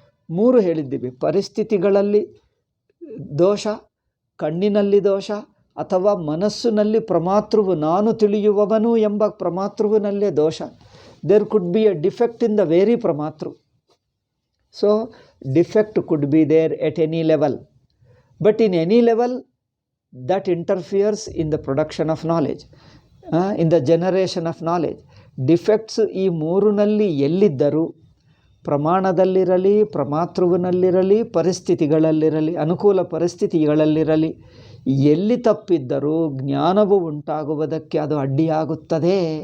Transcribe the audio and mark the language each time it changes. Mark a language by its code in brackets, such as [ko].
[kn] ಮೂರು ಹೇಳಿದ್ದೀವಿ, ಪರಿಸ್ಥಿತಿಗಳಲ್ಲಿ ದೋಷ, ಕಣ್ಣಿನಲ್ಲಿ ದೋಷ, ಅಥವಾ ಮನಸ್ಸಿನಲ್ಲಿ ಪ್ರಮಾತೃವು ನಾನು ತಿಳಿಯುವವನು ಎಂಬ ಪ್ರಮಾತೃವಿನಲ್ಲೇ ದೋಷ. [en] There could be a defect in the very pramatru. So defect could be there at any level, but in any level that interferes in the production of knowledge, in the generation of knowledge. [kn] Defects ಈ ಮೂರಿನಲ್ಲಿ ಎಲ್ಲಿದ್ದರೂ, ಪ್ರಮಾಣದಲ್ಲಿರಲಿ, ಪ್ರಮಾತೃವಿನಲ್ಲಿರಲಿ, ಪರಿಸ್ಥಿತಿಗಳಲ್ಲಿರಲಿ, ಅನುಕೂಲ ಪರಿಸ್ಥಿತಿಗಳಲ್ಲಿರಲಿ, ಎಲ್ಲಿ ತಪ್ಪಿದ್ದರೂ ಜ್ಞಾನವು ಉಂಟಾಗುವುದಕ್ಕೆ ಅದು ಅಡ್ಡಿಯಾಗುತ್ತದೆ.